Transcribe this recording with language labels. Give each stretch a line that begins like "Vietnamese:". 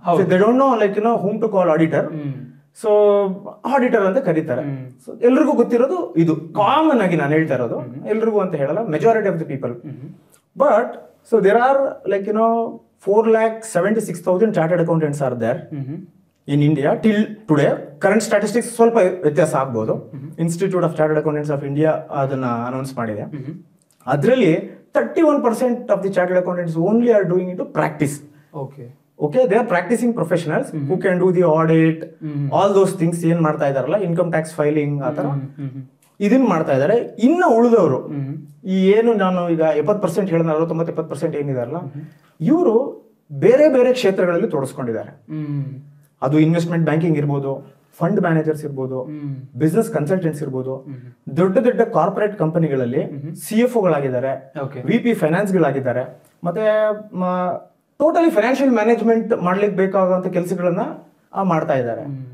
English: They don't know whom to call auditor.
Kannada: So auditor ಅಂತ ಕರೀತಾರೆ. So ಎಲ್ರಿಗೂ ಗೊತ್ತಿರೋದು ಇದು, ಕಾಮನ್ ಆಗಿ ನಾನು ಹೇಳ್ತಾ ಇರೋದು, ಎಲ್ರಿಗೂ ಅಂತ ಹೇಳಲ್ಲ,
English: Majority of the people. But so there are 4,76,000 chartered accountants are there in India till today.
Kannada: Current statistics ಸ್ವಲ್ಪ ವ್ಯತ್ಯಾಸ ಆಗ್ಬೋದು. Institute of chartered accountants of India ಅದನ್ನ ಅನೌನ್ಸ್ ಮಾಡಿದೆ.
English: ಅದರಲ್ಲಿ 31% of the chartered accountants only are doing it to practice. Okay, they are practicing professionals who can do the audit, all those things
Kannada: ಏನ್ ಮಾಡ್ತಾ ಇದಾರಲ್ಲ, income tax filing ಆ ತರ ಇದನ್ನ ಮಾಡ್ತಾ ಇದಾರೆ. ಇನ್ನು ಉಳಿದವರು ಈ ಏನು ನಾನು ಈಗ 70% ಹೇಳಿದ 60-70% ಏನಿದಾರಲ್ಲ, ಇವರು ಬೇರೆ ಬೇರೆ ಕ್ಷೇತ್ರಗಳಲ್ಲಿ ತೊಡಸ್ಕೊಂಡಿದ್ದಾರೆ. ಅದು ಇನ್ವೆಸ್ಟ್ಮೆಂಟ್ ಬ್ಯಾಂಕಿಂಗ್ ಇರ್ಬೋದು, ಫಂಡ್ ಮ್ಯಾನೇಜರ್ಸ್ ಇರ್ಬೋದು, ಬಿಸ್ನೆಸ್ ಕನ್ಸಲ್ಟೆಂಟ್ಸ್ ಇರ್ಬೋದು, ದೊಡ್ಡ ದೊಡ್ಡ ಕಾರ್ಪೊರೇಟ್ ಕಂಪನಿಗಳಲ್ಲಿ CFOಗಳಾಗಿದ್ದಾರೆ, VP ಫೈನಾನ್ಸ್ ಗಳಾಗಿದ್ದಾರೆ, ಮತ್ತೆ ಟೋಟಲಿ ಫೈನಾನ್ಷಿಯಲ್ ಮ್ಯಾನೇಜ್ಮೆಂಟ್ ಮಾಡ್ಲಿಕ್ಕೆ ಬೇಕಾಗುವಂತ ಕೆಲಸಗಳನ್ನ ಮಾಡ್ತಾ ಇದ್ದಾರೆ.